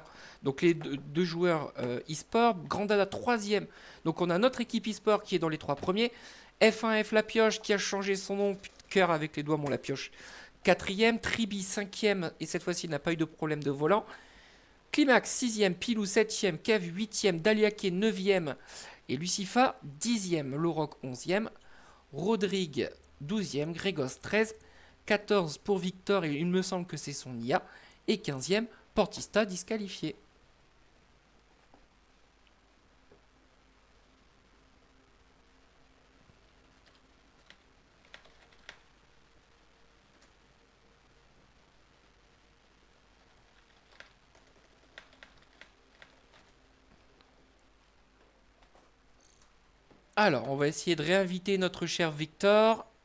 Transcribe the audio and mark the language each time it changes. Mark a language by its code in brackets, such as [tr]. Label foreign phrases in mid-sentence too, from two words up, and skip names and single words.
[fr] Donc les deux joueurs e-sport. Grandada, troisième. Donc on a notre équipe e-sport qui est dans les trois premiers. F1F La Pioche qui a changé son nom, cœur avec les doigts, mon La Pioche. Quatrième, Tribi, cinquième, et cette fois-ci, il n'a pas eu de problème de volant. Climax 6e, Pilou 7e, Kev 8e, Daliake 9e et Lucifa 10e, Loroc 11e, Rodrigue 12e, Grégos 13, 14 pour Victor et il me semble que c'est son IA, et 15e, Portista disqualifié. Alors, on va essayer de réinviter notre cher Victor.